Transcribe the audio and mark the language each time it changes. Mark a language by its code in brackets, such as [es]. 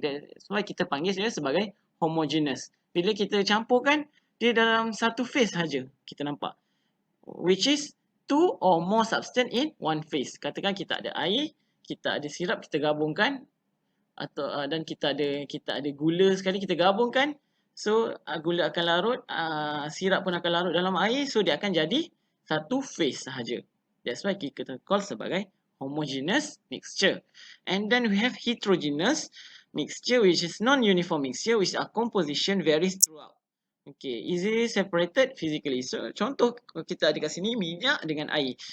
[ms] That's why kita panggil dia sebagai homogeneous. Bila kita campurkan, dia dalam satu phase saja kita nampak. [en] Which is two or more substance in one phase. [ms] Katakan kita ada air, kita ada sirap, kita gabungkan, atau dan kita ada gula sekali, kita gabungkan. So gula akan larut, sirap pun akan larut dalam air. So dia akan jadi satu phase sahaja. That's why kita call sebagai homogeneous mixture. [en] And then we have heterogeneous mixture, which is non-uniform mixture, which our composition varies throughout. Okay, easily separated physically. [ms] So contoh kita ada kat sini minyak dengan air.